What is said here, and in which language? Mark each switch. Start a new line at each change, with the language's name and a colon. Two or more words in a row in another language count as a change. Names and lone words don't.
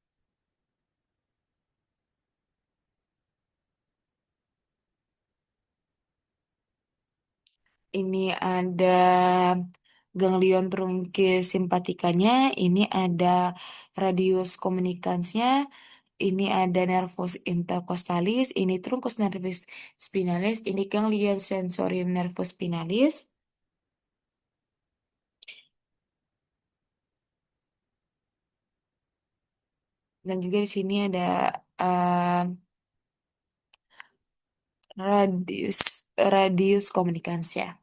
Indonesian: Ini ada
Latin: ganglion truncus
Indonesian: simpatikanya, ini ada
Latin: radius communicans-nya,
Indonesian: ini ada
Latin: nervus intercostalis,
Indonesian: ini
Latin: truncus nervis spinalis,
Indonesian: ini
Latin: ganglion sensorium nervus spinalis,
Indonesian: dan juga di sini ada eh, radius
Latin: radius communicans-nya.